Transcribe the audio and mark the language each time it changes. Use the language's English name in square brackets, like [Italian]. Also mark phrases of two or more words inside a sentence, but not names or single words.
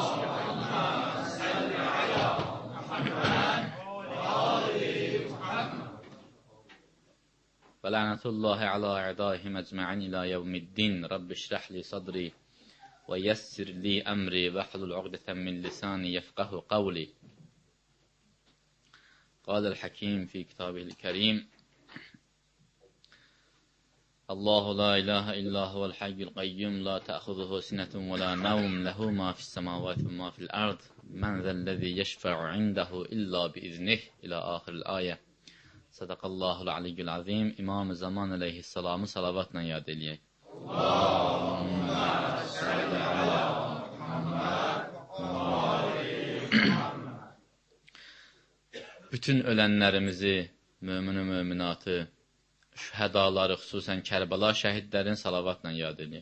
[Arabic] ولعنة الله على أعدائهم أجمعين إلى يوم الدين. رب اشرح لي صدري ويسر لي أمري واحلل عقدة من لساني يفقهوا قولي. قال الحكيم في كتابه الكريم الله لا إله إلا هو الحي القيوم لا تأخذه سنة ولا نوم له ما في السماوات وما في الأرض من ذا الذي يشفع عنده إلا بإذنه إلى آخر الآية صدق الله العلي العظيم. [Azerbaijani] İmam-ı Zaman aleyhisselamı salavatla yad eləyək. [Arabic] اللهم صل على محمد وآل محمد. [Azerbaijani] Bütün ölənlərimizi, mömin-i möminatı, şühədaları, xüsusən Kərbəla şəhidlərin salavatla yad edin.